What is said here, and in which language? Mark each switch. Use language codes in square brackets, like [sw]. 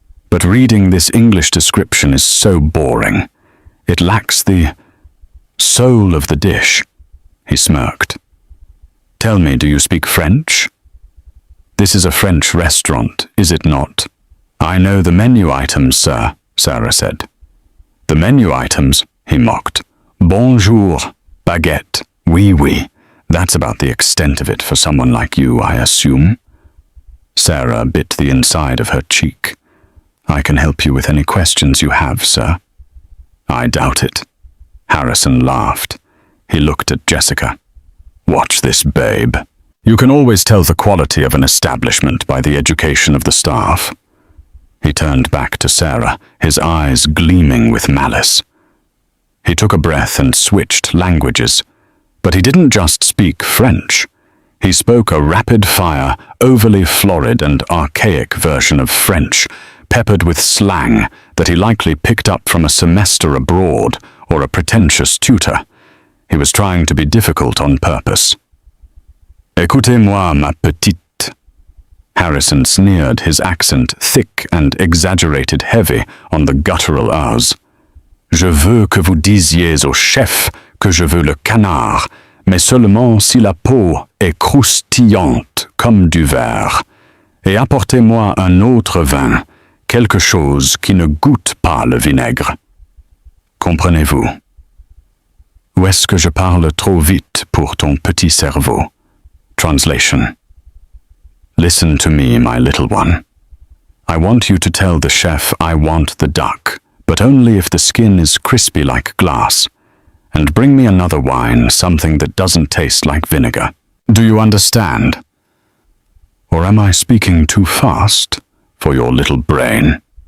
[en] But reading this English description is so boring. It lacks the soul of the dish. He smirked. Tell me, do you speak French? This is a French restaurant, is it not? I know the menu items, sir, Sarah said. The menu items, he mocked. [fr] Bonjour, baguette, oui, oui. [en] That's about the extent of it for someone like you, I assume. Sarah bit the inside of her cheek. I can help you with any questions you have, sir. I doubt it. Harrison laughed. He looked at Jessica. Watch this, babe. You can always tell the quality of an establishment by the education of the staff. He turned back to Sarah, his eyes gleaming with malice. He took a breath and switched languages. But he didn't just speak French. He spoke a rapid-fire, overly florid and archaic version of French, peppered with slang that he likely picked up from a semester abroad or a pretentious tutor. He was trying to be difficult on purpose. Écoutez-moi, ma petite. Harrison sneered, his accent thick and exaggerated heavy on the guttural R's. [fr] Je veux que vous disiez au chef que je veux le canard, mais seulement si la peau est croustillante comme du verre. Et apportez-moi un autre vin, quelque chose qui ne goûte pas le vinaigre. Comprenez-vous? Ou est-ce que je parle trop vite pour ton petit cerveau? [en] Translation. Listen to me, my little one. I want you to tell the chef I want the duck, but only if the skin is crispy like glass. And bring me another wine, something that doesn't taste like vinegar. Do you understand? Or am I speaking too fast for your little brain?